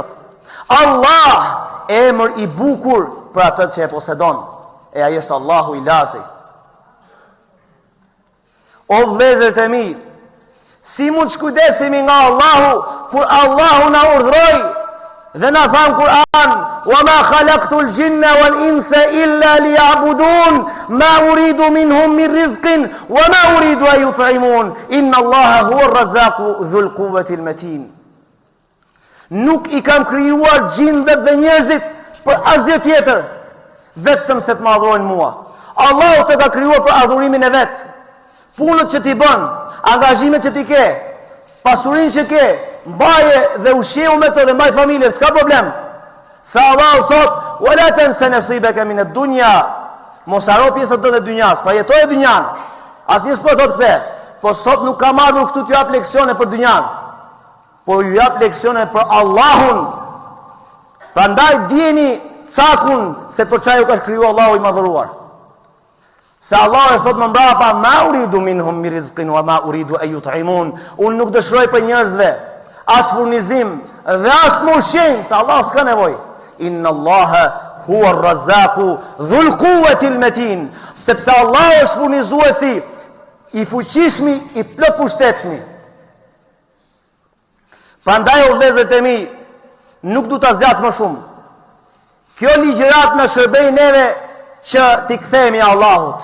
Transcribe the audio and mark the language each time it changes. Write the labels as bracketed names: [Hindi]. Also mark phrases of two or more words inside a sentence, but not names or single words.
[Albanian] Allah, emër i bukur për atë që e posedon. E ai është Allahu i lartë. O vëllezërit e mi, si mund shkujdesemi nga Allahu kur Allahu na urdhroi dhe na than Kur'an: [Arabic] "وما خلقت الجن والإنس إلا ليعبدون ما أريد منهم من رزق وما أريد أن يطعمون إن الله هو الرزاق ذو القوة المتين." [Albanian] Nuk i kam krijuar gjindet dhe njerëzit për asgjë tjetër, vetëm se të më adhurojnë mua. Allahu të ka krijuar për adhurimin e vet. Punët që ti bën, angazhimet që ti ke, pasurinë që ke, mbaje dhe ushqeu me to dhe mbaj familjen, s'ka problem. Sa Allahu thot: [Arabic] "ولا تنس نصيبك من الدنيا." [Albanian] Mos haro pjesën tënde të dynjas, pa jetoje dynjan. Asnjë s'po thot kthe. Po sot nuk kam ardhur këtu t'ju jap leksione për dynjan, por ju jap leksione për Allahun. Prandaj dijeni cakun se për çaj u ka krijuar Allahu i madhëruar. Se Allah e thot më mbrapa: [Arabic] "ما أريد منهم من رزق وما أريد أن يطعمون." [Albanian] Unë nuk dëshiroj për njerëzve as furnizim dhe as ushqim, se Allah s'ka nevojë. [Arabic] إن الله هو الرزاق ذو القوة المتين. [Albanian] Sepse Allah është furnizuesi i fuqishmi, i plot pushtetshmi. Prandaj o vëllezërit e mi, nuk du ta zgjas më shumë. Kjo ligjërat në shërbej neve që t'i kthehemi Allahut.